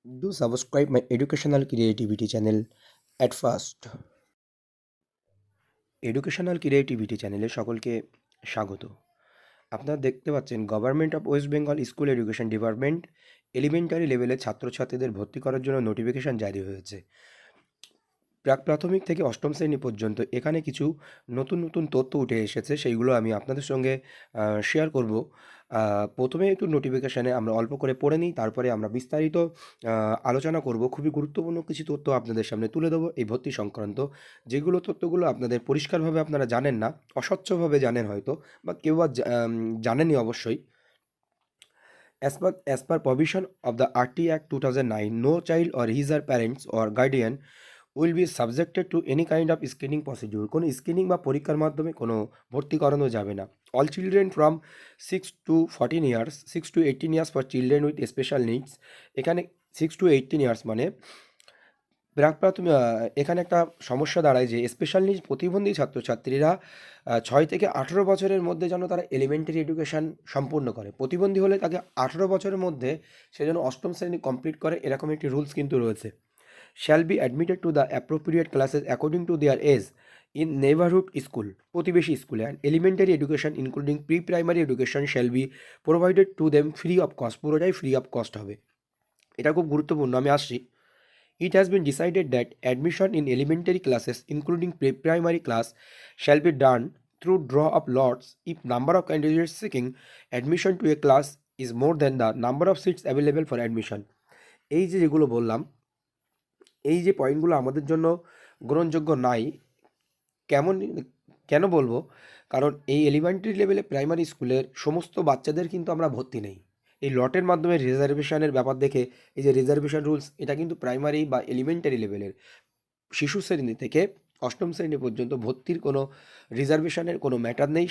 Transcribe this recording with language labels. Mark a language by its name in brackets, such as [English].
[English] Do subscribe my educational creativity channel at first. [Bangla] Educational creativity চ্যানেলে সকলকে স্বাগত। আপনারা দেখতে পাচ্ছেন government of West Bengal school education department elementary লেভেলে ছাত্রছাত্রীদের ভর্তি করার জন্য নোটিফিকেশান জারি হয়েছে। প্রাক প্রাথমিক থেকে অষ্টম শ্রেণী পর্যন্ত এখানে কিছু নতুন নতুন তথ্য উঠে এসেছে, সেইগুলো আমি আপনাদের সঙ্গে শেয়ার করব। প্রথমে একটু নোটিফিকেশানে আমরা অল্প করে পড়ে নিই, তারপরে আমরা বিস্তারিত আলোচনা করব। খুবই গুরুত্বপূর্ণ কিছু তথ্য আপনাদের সামনে তুলে দেবো এই ভর্তি সংক্রান্ত, যেগুলো তথ্যগুলো আপনাদের পরিষ্কারভাবে আপনারা জানেন না, অস্বচ্ছভাবে জানেন হয়তো, বা কেউ বা জানেনই অবশ্যই। [English] As per provision of the RT Act 2009, no child or his or parents or guardian will be subjected to any kind of screening procedure. [Bangla] কোনো স্ক্রিনিং বা পরীক্ষার মাধ্যমে কোনো ভর্তি করানো যাবে না। [English] All children from 6 to 18 years for children with special needs. [Bangla] এখানে 6 to 18 ইয়ার্স মানে প্রাক প্রাথমিক, এখানে একটা সমস্যা দাঁড়ায় যে স্পেশাল নিডস প্রতিবন্ধী ছাত্রছাত্রীরা 6 থেকে 18 বছরের মধ্যে যেন তারা এলিমেন্টারি এডুকেশান সম্পূর্ণ করে। প্রতিবন্ধী হলে তাকে 18 বছরের মধ্যে সে যেন অষ্টম শ্রেণী কমপ্লিট করে, এরকম একটি রুলস কিন্তু রয়েছে। [English] shall be admitted to the appropriate classes according to their age in neighborhood school, [Bangla] প্রতিবেশী স্কুলে, [English] and elementary education including pre-primary education shall be provided to them free of cost, [Bangla] পুরোটাই ফ্রি অফ কস্ট হবে। এটা খুব গুরুত্বপূর্ণ, আমি আসছি। [English] It has been decided that admission in elementary classes including pre-primary class shall be done through draw of lots if number of candidates seeking admission to a class is more than the number of seats available for admission। [Bangla] এই যে যেগুলো বললাম, এই যে পয়েন্টগুলো আমাদের জন্য গ্রহণযোগ্য নাই। কেমন, কেন বলবো? কারণ এই এলিমেন্টারি লেভেলে প্রাইমারি স্কুলের সমস্ত বাচ্চাদের কিন্তু আমরা ভর্তি নেই। এই লটের মাধ্যমে রিজার্ভেশনের ব্যাপার দেখে, এই যে রিজার্ভেশন রুলস, এটা কিন্তু প্রাইমারি বা এলিমেন্টারি লেভেলের শিশু শ্রেণী থেকে অষ্টম শ্রেণী পর্যন্ত ভর্তির কোনো রিজার্ভেশনের কোনো ম্যাটার নেই।